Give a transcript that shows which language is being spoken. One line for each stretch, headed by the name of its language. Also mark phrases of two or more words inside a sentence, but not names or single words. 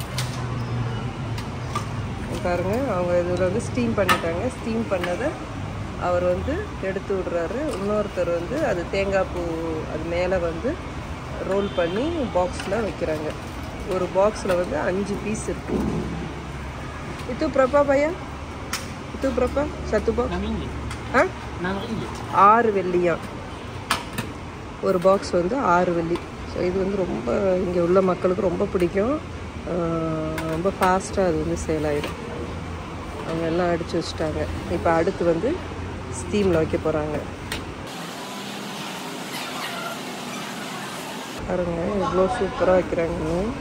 Tamil: பாருங்க, அவங்க இதில் வந்து ஸ்டீம் பண்ணிட்டாங்க. ஸ்டீம் பண்ணதை அவர் வந்து எடுத்து விடுறாரு. இன்னொருத்தர் வந்து அது தேங்காய் பூ அது மேலே வந்து ரோல் பண்ணி பாக்ஸில் வைக்கிறாங்க. ஒரு பாக்ஸில் வந்து 5 பீஸ் இருக்கு.
Malay: itu berapa bayar? Itu berapa? Satu box?
Tamil: 6 வெள்ளியா ஒரு பாக்ஸ் வந்து 6 வெள்ளி. ஸோ இது வந்து ரொம்ப இங்கே உள்ள மக்களுக்கு ரொம்ப பிடிக்கும். ரொம்ப ஃபாஸ்ட்டாக அது வந்து சேல் ஆகிடும். அவங்க எல்லாம் அடித்து வச்சுட்டாங்க. இப்போ அடுத்து வந்து ஸ்டீமில் வைக்க போகிறாங்க. பாருங்க எவ்வளோ சூப்பராக வைக்கிறாங்கன்னு.